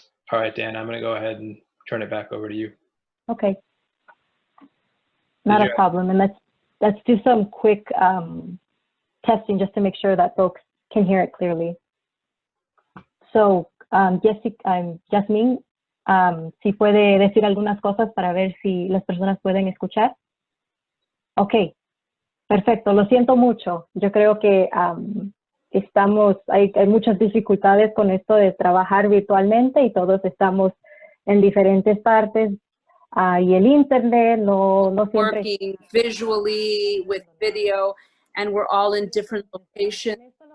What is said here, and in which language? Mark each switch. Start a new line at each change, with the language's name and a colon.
English: All right, Dan, I'm going to go ahead and turn it back over to you. Okay. Not a problem. And let's do some quick testing just to make sure that folks can hear it clearly.
Spanish: So, Jasmine, si puede decir algunas cosas para ver si las personas pueden escuchar. Ok, perfecto. Lo siento mucho. Yo creo que hay muchas dificultades con esto de trabajar virtualmente y todos estamos en diferentes partes y el internet no siempre.
English: Working visually with video, and we're all in different locations.